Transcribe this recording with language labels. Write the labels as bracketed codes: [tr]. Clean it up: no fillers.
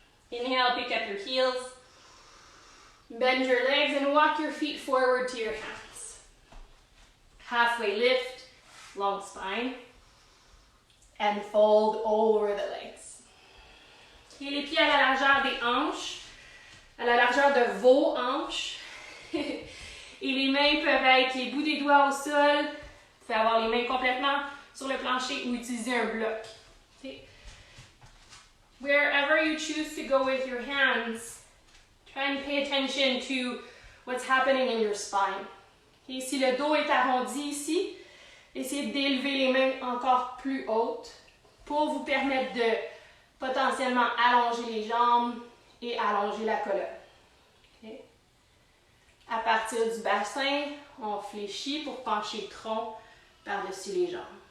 [en] Inhale, pick up your heels. Bend your legs and walk your feet forward to your hands. Halfway lift, long spine, and fold over the legs. [fr] Et les pieds à la largeur des hanches, à la largeur de vos hanches. Et les mains peuvent être les bouts des doigts au sol. Vous pouvez avoir les mains complètement sur le plancher ou utiliser un bloc. [en] Okay. Wherever you choose to go with your hands, try and pay attention to what's happening in your spine. [fr] Okay, si le dos est arrondi ici, essayez d'élever les mains encore plus hautes pour vous permettre de potentiellement allonger les jambes et allonger la colonne. Okay. À partir du bassin, on fléchit pour pencher le tronc par-dessus les jambes.